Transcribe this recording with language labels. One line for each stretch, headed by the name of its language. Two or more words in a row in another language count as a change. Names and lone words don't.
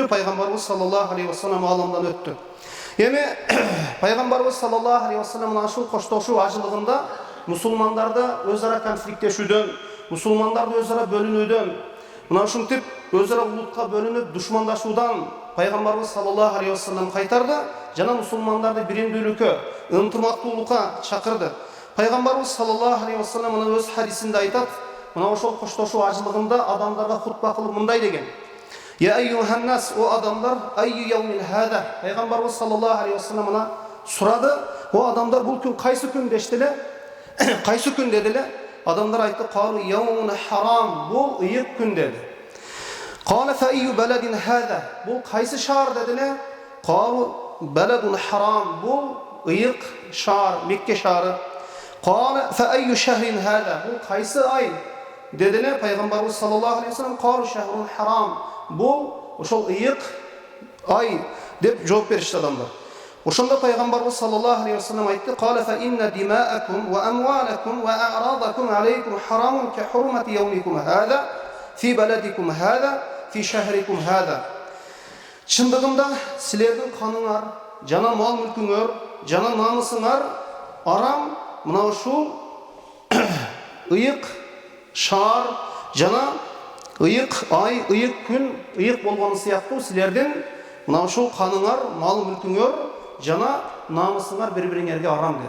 Kyrgyz: Пайгамбарыбыз
Arabic: صلى الله عليه وسلم
Kyrgyz: аламдан өттү. Эми пайгамбарыбыз
Arabic: صلى الله عليه وسلم
Kyrgyz: мына ушул коштошуу ажылыгында мусулмандарды өз ара конфликттешүүдөн, мусулмандарды өз ара бөлүнүүдөн, мына ушинтип өз ара улутка бөлүнүп душмандашуудан пайгамбарыбыз
Arabic: صلى الله عليه وسلم
Kyrgyz: кайтарды жана мусулмандарды биримдүүлүккө, ынтымактуулукка чакырды. Пайгамбарыбыз
Arabic: صلى الله عليه وسلم
Kyrgyz: мына өз хадисинде айтат, мына ошол коштошуу ажылыгында адамдарга хутба кылып мындай деген:
Arabic: "يا أيها الناس,
Kyrgyz: о адамдар,
Arabic: أي يوم هذا."
Kyrgyz: Пайгамбарыбыз
Arabic: صلى الله عليه وسلم
Kyrgyz: мына сурады: "О адамдар, бул күн кайсы күн?" дештиле. Кайсы күн дедиле? Адамдар айтты:
Arabic: "قالوا يوم حرام."
Kyrgyz: Бул ыйык күн деди.
Arabic: "قال فأي بلد هذا."
Kyrgyz: Бул кайсы шаар дедиле?
Arabic: "قالوا بلد حرام."
Kyrgyz: Бул ыйык шаар, Мекке шаары.
Arabic: "قال فأي شهر هذا."
Kyrgyz: Бул кайсы ай дедиле?
Arabic: Пайгамбарыбыз صلى الله عليه وسلم: "قالوا شهر حرام."
Kyrgyz: Бул ошол ыйык ай деп жооп беришти адамдар. Ошонда пайгамбарыбыз
Arabic: صلى الله عليه وسلم айтты: "قال فإن دماءكم وأموالكم وأعراضكم عليكم حرام كحرمة يومكم هذا في بلدكم هذا في شهركم هذا."
Kyrgyz: Чындыгында силердин каныңар, жана мал мүлкүңөр, жана намысыңар арам мына ушул ыйык шаар жана ыйык ай, ыйык күн, ыйык болгону сыяктуу силердин мына ушул каныңар, мал мүлкүңөр жана намысыңар бири-бириңерге арам dedi.